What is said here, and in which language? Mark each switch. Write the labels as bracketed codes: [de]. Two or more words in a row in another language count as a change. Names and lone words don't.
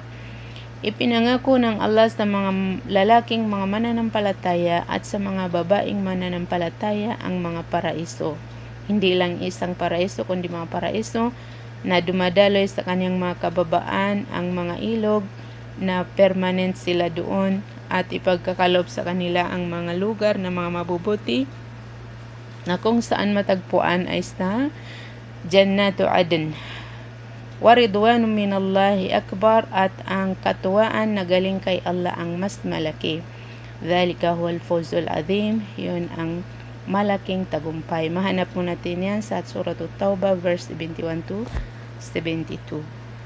[tl] Ipinangako ng Allah sa mga lalaking mga mananampalataya at sa mga babaeng mananampalataya ang mga paraiso. Hindi lang isang paraiso kundi mga paraiso na dumadaloy sa kanyang mga kababaan ang mga ilog na permanent sila doon at ipagkakalob sa kanila ang mga lugar na mga mabubuti na kung saan matagpuan ay sa Jannatu Aden. [ar] ورضوان من الله أكبر, [tl] at ang katuwaan na galing kay Allah ang mas malaki. [ar] ذلك هو الفوز العظيم, [tl] yun ang malaking tagumpay. Mahanap mo natin yan sa Surah At-Tawbah [en] verse 71 to 72.